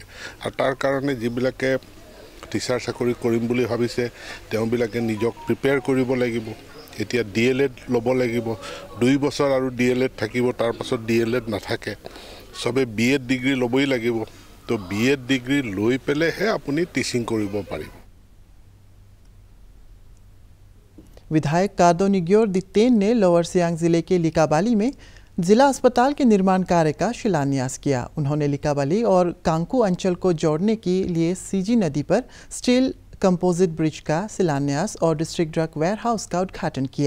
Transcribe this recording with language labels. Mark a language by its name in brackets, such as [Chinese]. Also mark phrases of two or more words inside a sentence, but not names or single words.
[Assamese] আৰু তাৰ কাৰণে যিবিলাকে টিচাৰ চাকৰি কৰিম বুলি ভাবিছে তেওঁবিলাকে নিজক প্ৰিপেয়াৰ কৰিব লাগিব। এতিয়া DLED ল'ব লাগিব, 2 বছৰ আৰু DLED থাকিব, তাৰ পাছত DLED নাথাকে, চবে BEd ডিগ্ৰী ল'বই লাগিব। তো BEd ডিগ্ৰী লৈ পেলাইহে আপুনি টিচিং কৰিব পাৰিব। [Hindi] विधायक कादो निग्योर दितेन ने लोअर सियांग जिले के लिकाबाली में जिला अस्पताल के निर्माण कार्य का शिलान्यास किया। उन्होंने लिकाबाली और कांकू अंचल को जोड़ने के लिए सीजी नदी पर [English] steel composite bridge [Hindi] का शिलान्यास और [English] district drug warehouse [Hindi] का उद्घाटन किया।